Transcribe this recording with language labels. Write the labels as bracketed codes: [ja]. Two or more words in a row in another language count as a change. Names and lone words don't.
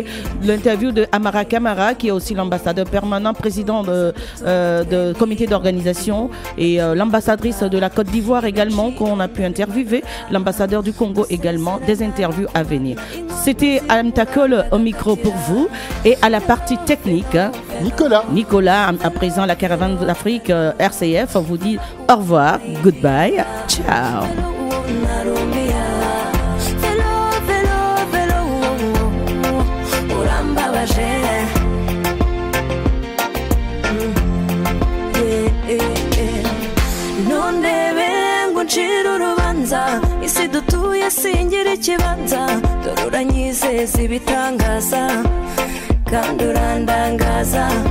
[fr] L'interview de Amara Kamara qui est aussi l'ambassadeur permanent, président de comité d'organisation et l'ambassadrice de la Côte d'Ivoire également qu'on a pu interviewer, l'ambassadeur du Congo également, des interviews à venir. C'était Amtakol au micro pour vous et à la partie technique, Nicolas, à présent la caravane d'Afrique RCF vous dit au revoir, goodbye, ciao. [rw] Ncira urubanza isi dutuye singira ikibanza dore uranyizeza ibitangaza kandi urandangaza